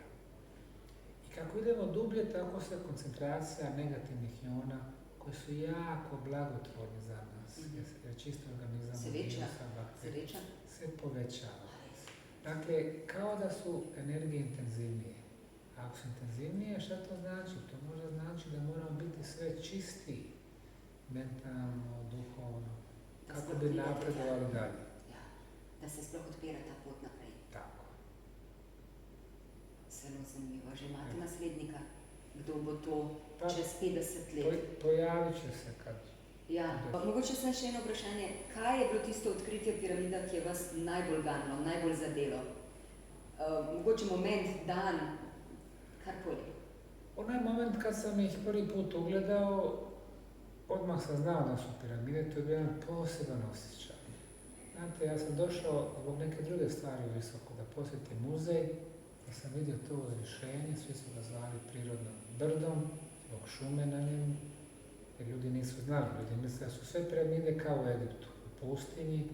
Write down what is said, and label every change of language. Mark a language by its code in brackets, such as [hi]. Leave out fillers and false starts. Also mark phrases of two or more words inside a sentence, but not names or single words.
[bs] I kako idemo dublje, tako se koncentracija negativnih iona koji su jako blagotvorni za nas, jer čisto organizam se povećava. Dakle, kao da su energije intenzivnije. A ako su intenzivnije, šta to znači? To možda znači da moramo biti sve čistiji, mentalno, duhovno, kako bi napredovali dalje. [sl] Ja, da se sploh odpira ta pot naprej. Tako. Zelo zanimivo. Že imate naslednika? Kdo bo to čez 50 let? [bs] Pojavit će se kad. [sl] Ja, pa mogoče sem še eno vprašanje. Kaj je bilo tisto odkritje piramida, ki je vas najbolj ganilo, najbolj zadelo? Mogoče moment, dan, karkoli. [bs] Onaj moment kad sam ih prvi put ugledao, odmah sam znao da su piramide, to je bio jedan poseban osjećaj. Znate, ja sam došao zbog neke druge stvari u Visoko da posjetim muzej, da sam vidio to rješenje, svi su ga zvali prirodnom brdom, zbog šume na njemu, jer ljudi nisu znali, ljudi misle da su sve piramide kao u Egiptu, u pustinji.